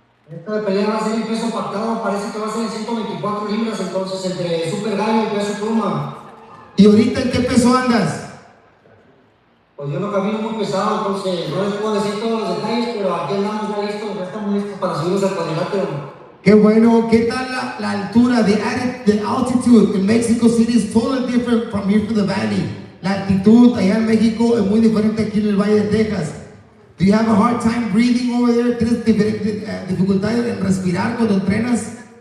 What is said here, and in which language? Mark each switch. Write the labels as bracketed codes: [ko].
[es] Esta pelea va a ser en peso pactado, parece que va a ser en 124 libras, entonces entre Super Gallo y peso pluma. ¿Y ahorita en qué peso andas? Pues yo no camino muy pesado, entonces no les puedo decir todos los detalles, pero aquí andamos ya listos, ya estamos listos para subirnos al cuadrilátero. Qué bueno. ¿Qué tal la altura? [en] The altitude in Mexico City is totally different from here to the valley. [es] La altitud allá en México es muy diferente aquí en el Valle de Texas. [en] Do you have a hard time breathing over there? [es] ¿Tienes dificultades en respirar cuando entrenas?